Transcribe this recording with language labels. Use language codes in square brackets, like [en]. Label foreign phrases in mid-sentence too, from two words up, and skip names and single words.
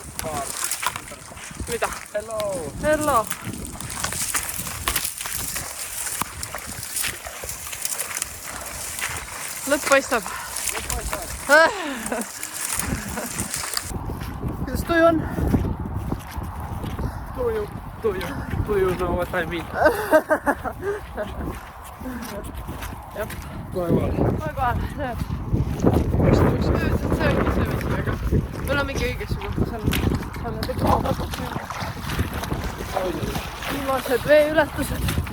[et] Mida? Hello. Lõpp paistab. Kuidas tuju on? [en] Tuju know what I mean. [et] Jah. Kohe kohal. Näed. See ongi see vesi, aga me olemegi õiges juba. Seal need eksaamad. Viimased veeületused.